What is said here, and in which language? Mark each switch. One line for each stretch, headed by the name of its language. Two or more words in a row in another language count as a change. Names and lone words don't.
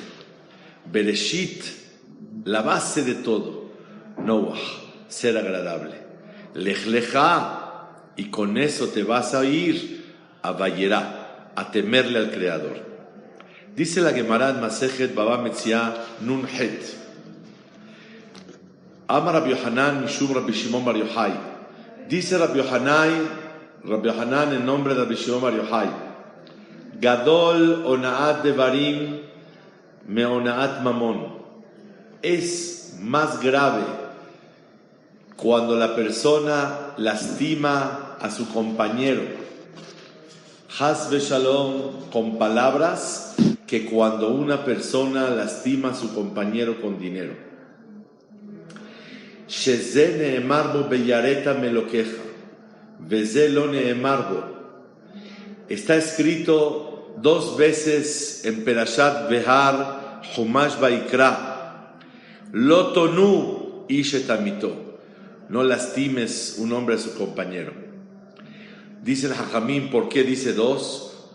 Spanish: Bereshit, la base de todo. Noach, ser agradable. Lech Lecha, y con eso te vas a ir a Vayera, a temerle al Creador. Dice la Gemara en Masejet Baba Metzia Nun Het.
Hebrew: אמר רבי יוחנן משום רבי שמעון בר יוחאי.
Spanish: Dice Rabbi Yohanan en nombre de Rabbi Shimon Bar Yochai:
Hebrew: גדול אונאת דברים מאונאת ממון.
Spanish: Es más grave cuando la persona lastima a su compañero,
Hebrew: חס שלום,
Spanish: con palabras, que cuando una persona lastima a su compañero con dinero.
Hebrew: שזה נאמר בו ויראת מאלהיך, וזה לא נאמר בו.
Spanish: Está escrito 2 veces en Perashat Behar, Humash Vaikra:
Hebrew: לא תונו איש את עמיתו.
Spanish: No lastimes un hombre a su compañero. Dice el Hachamim, ¿por qué dice 2?